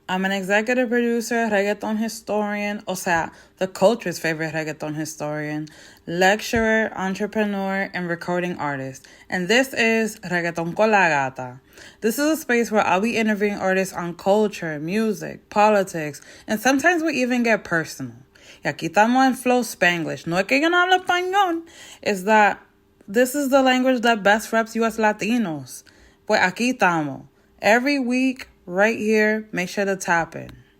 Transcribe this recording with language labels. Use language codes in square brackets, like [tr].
[en] I'm an executive producer, reggaeton historian, [es] o sea, [en] the culture's favorite reggaeton historian, lecturer, entrepreneur, and recording artist. And this is Reggaeton Con La Gata. This is a space where I'll be interviewing artists on culture, music, politics, and sometimes we even get personal. [es] Y aquí estamos en flow Spanglish. No es que yo no hablo español. [en] It's that this is the language that best reps US Latinos. [es] Pues aquí estamos. [en] Every week, right here, make sure to tap in.